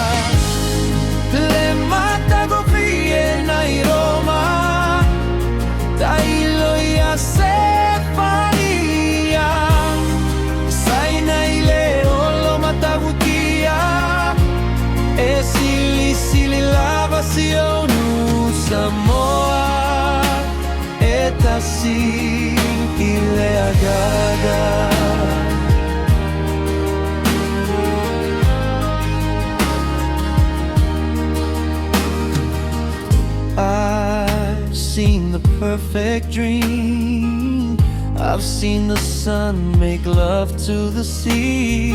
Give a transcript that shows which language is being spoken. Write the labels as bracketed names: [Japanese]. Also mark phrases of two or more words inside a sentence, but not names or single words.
[Samoan] Sefania, saina ile olo matabutia, e sili lava sionu Samoa, etasi ile agaga. [English] I've seen the perfect dream, I've seen the sun make love to the sea.